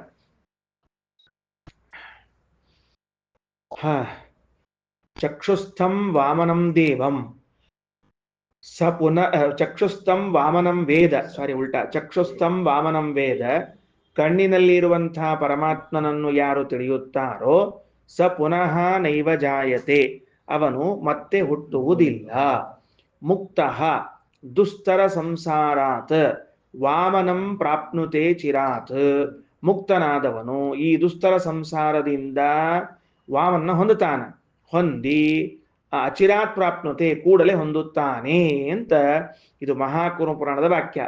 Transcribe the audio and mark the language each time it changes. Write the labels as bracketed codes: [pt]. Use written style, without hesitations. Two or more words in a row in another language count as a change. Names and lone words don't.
[sa] ಚಕ್ಷುಸ್ಥಂ ವಾಮನಂ ದೇವಂ ಸ ಪುನಃ ಚಕ್ಷುಸ್ಥಂ ವಾಮನಂ ವೇದ, ಸಾರಿ ಉಲ್ಟಾ, ಚಕ್ಷುಸ್ಥಂ ವಾಮನಂ ವೇದ. [kn] ಕಣ್ಣಿನಲ್ಲಿರುವಂತಹ ಪರಮಾತ್ಮನನ್ನು ಯಾರು ತಿಳಿಯುತ್ತಾರೋ [sa] ಸ ಪುನಃ ನೈವ ಜಾಯತೆ, [kn] ಅವನು ಮತ್ತೆ ಹುಟ್ಟುವುದಿಲ್ಲ. [sa] ಮುಕ್ತಃ ದುಸ್ತರ ಸಂಸಾರಾತ್ ವಾಮನಂ ಪ್ರಾಪ್ನುತೆ ಚಿರಾತ್. [kn] ಮುಕ್ತನಾದವನು ಈ ದುಸ್ತರ ಸಂಸಾರದಿಂದ ವಾಮನ್ನ ಹೊಂದುತ್ತಾನೆ. ಹೊಂದಿ [sa] ಅಚಿರಾತ್ ಪ್ರಾಪ್ನುತೆ [kn] ಕೂಡಲೇ ಹೊಂದುತ್ತಾನೆ ಅಂತ ಇದು ಮಹಾಕೂರ್ಮ ಪುರಾಣದ ವಾಕ್ಯ.